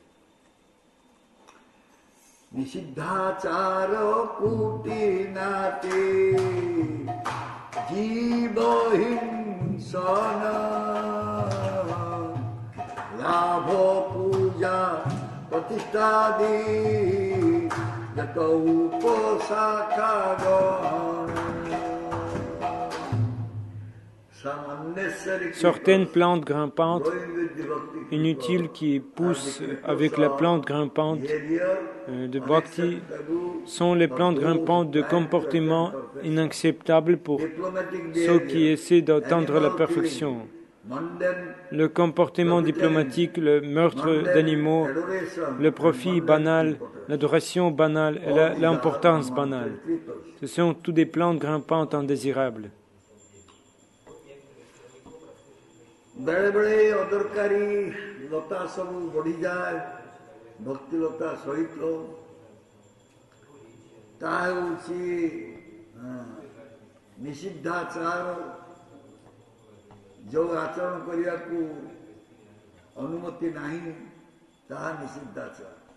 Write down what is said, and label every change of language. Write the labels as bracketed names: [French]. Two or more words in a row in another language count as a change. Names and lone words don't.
[Bangla] নিষিদ্ধাচার কোটি নাটে জীব হিংসন লাভ পূজা প্রতিষ্ঠাদি যত উপশাখা [French] Certaines plantes grimpantes inutiles qui poussent avec la plante grimpante de Bhakti sont les plantes grimpantes de comportement inacceptable pour ceux qui essaient d'atteindre la perfection. Le comportement diplomatique, le meurtre d'animaux, le profit banal, l'adoration banale et l'importance banale. Ce sont toutes des plantes grimpantes indésirables. [Odia] ବେଳେ ବେଳେ ଅଦରକାରୀ ଲତା ସବୁ ବଢିଯାଏ ଭକ୍ତି ଲତା ସହିତ। ତାହା ହେଉଛି ନିଷିଦ୍ଧାଚାର, ଯେଉଁ ଆଚରଣ କରିବାକୁ ଅନୁମତି ନାହିଁ ତାହା ନିଷିଦ୍ଧାଚାର।